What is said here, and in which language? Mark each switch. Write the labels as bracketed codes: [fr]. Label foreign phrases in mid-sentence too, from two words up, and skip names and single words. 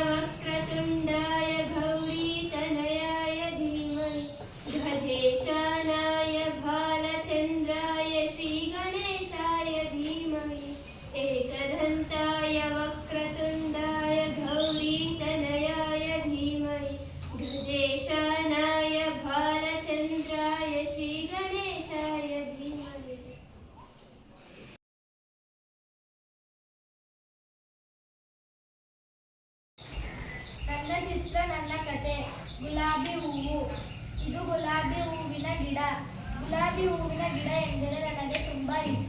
[sa] वक्रतुण्डाय गौरीतनयाय धीमहि ध्वजेशानाय भालचन्द्राय श्रीगणेशाय धीमहि एकदन्ताय वक्रतुण्डाय गौरीतनयाय धीमहि ध्वजेशानाय भालचन्द्राय श्रीगणेशाय धीमहि. [kn] ನನ್ನ ಚಿತ್ರ ನನ್ನ ಕತೆ. ಗುಲಾಬಿ ಹೂವು. ಇದು ಗುಲಾಬಿ ಹೂವಿನ ಗಿಡ. ಗುಲಾಬಿ ಹೂವಿನ ಗಿಡ ಎಂದರೆ ನನಗೆ ತುಂಬಾ ಇಷ್ಟ.